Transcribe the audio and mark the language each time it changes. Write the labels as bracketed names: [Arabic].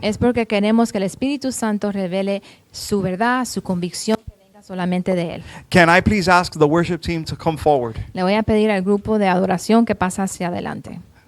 [Spanish] Es porque queremos que el Espíritu Santo revele su verdad, su convicción, que venga solamente de Él. [English] Can I please ask the worship team to come forward? [Spanish] Le voy a pedir al grupo de adoración que pase hacia adelante.